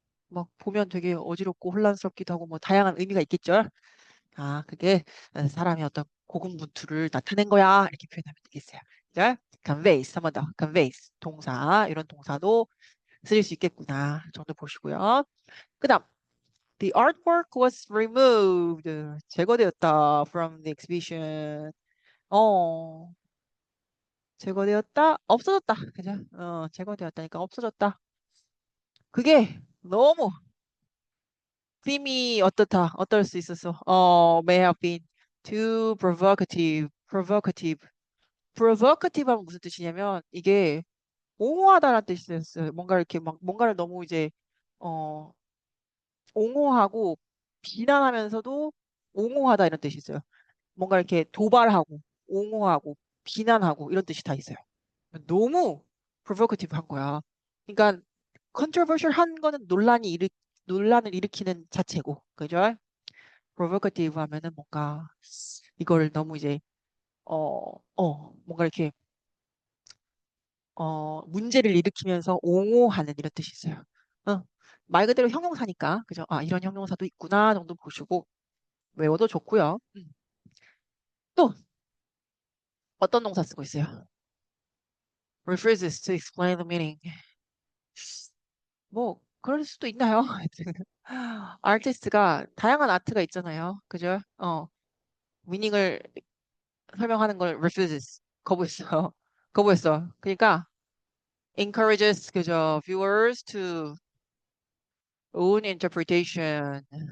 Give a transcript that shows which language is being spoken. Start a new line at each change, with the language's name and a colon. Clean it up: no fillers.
Korean: 막 보면 되게 어지럽고 혼란스럽기도 하고 뭐 다양한 의미가 있겠죠? 아, 그게 사람의 어떤 고군분투를 나타낸 거야. 이렇게 표현하면 되겠어요. 그죠? conveys, 한 번 더. conveys, 동사, 이런 동사도 쓰일 수 있겠구나. 정도 보시고요. 그 다음,
English: the artwork was removed.
Korean: 제거되었다
English: from the exhibition.
Korean: 어, 제거되었다, 없어졌다. 그죠? 제거되었다니까 없어졌다. 그게 너무 팀이 어떻다, 어떨 수 있었어.
English: may have been too provocative, provocative.
Korean: provocative 하면 무슨 뜻이냐면 이게 옹호하다라는 뜻이었어요. 뭔가 이렇게 막 뭔가를 너무 이제 어 옹호하고 비난하면서도 옹호하다 이런 뜻이 있어요. 뭔가 이렇게 도발하고 옹호하고 비난하고 이런 뜻이 다 있어요. 너무 provocative 한 거야. 그러니까 controversial 한 거는 논란을 일으키는 자체고, 그죠? provocative 하면은 뭔가 이걸 너무 이제 뭔가 이렇게 문제를 일으키면서 옹호하는 이런 뜻이 있어요. 어, 말 그대로 형용사니까, 그죠? 아, 이런 형용사도 있구나 정도 보시고 외워도 좋고요. 또 어떤 동사 쓰고 있어요?
English: refuses to explain the meaning.
Korean: 뭐 그럴 수도 있나요? 아티스트가 다양한 아트가 있잖아요. 그죠? 미닝을 설명하는 걸 refuses 거부했어요. 거부했어. 그러니까
English: encourages
Korean: 그죠?
English: viewers to own interpretation.